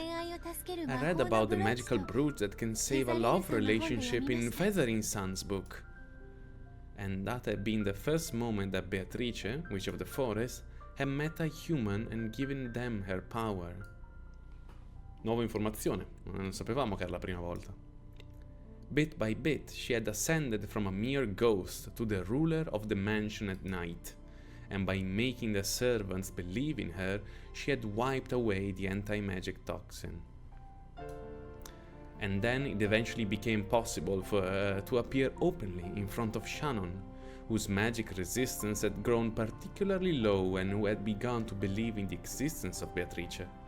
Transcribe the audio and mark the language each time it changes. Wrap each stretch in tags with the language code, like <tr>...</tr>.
<en>I read about the magical brooch that can save a love relationship in Feathering Sun's book. And that had been the first moment that Beatrice, Witch of the Forest, had met a human and given them her power.</en> <it>Nuova informazione, non sapevamo che era la prima volta.</it> <en>Bit by bit, she had ascended from a mere ghost to the ruler of the mansion at night, and by making the servants believe in her, she had wiped away the anti-magic toxin. And then it eventually became possible for her to appear openly in front of Shannon, whose magic resistance had grown particularly low and who had begun to believe in the existence of Beatrice.</en>